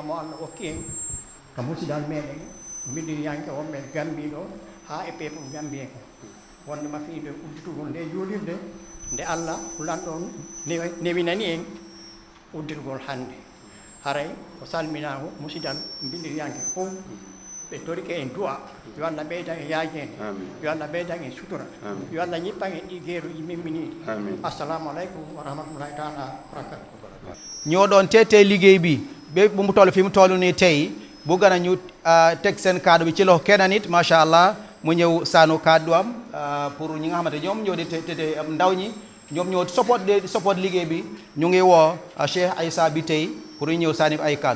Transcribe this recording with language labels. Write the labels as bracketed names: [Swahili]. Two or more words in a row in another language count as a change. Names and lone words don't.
[Fula] mo Allah hokki en ko musidal meɗen billiriyanke wonɓe Gambie ɗo ha e people Gambie ko wonde mafiide udditugol nde juulirde nde Allah hulanɗon newinani en uddirgol hannde haray ko salminago musidal billiriyanke fof ɓe torike en du'a yo Allah ɓeydan e yaajede yo Allah ɓeydan en sutura yo Allah ñippan en ɗi gueeruji memminiɗi [Arabic] السلام عليكم ورحمة الله تعالى بركاته [Wolof] ñooɗon tete liggéey bi ɓe ɓumu toll fi mu toll nii tey bëgg nañu teg seen kaddu bi ci loxo kenn nit [Arabic] ما شاء الله [Wolof] mu ñëw saanu kaddu am pour ñi nga xamante ñoom ñoo di te ndaw ñi ñoom ñoo support liggéey bi ñu ngi woo Cheikh Aïssa bi tey pour ñu ñëw saani ay kaddu.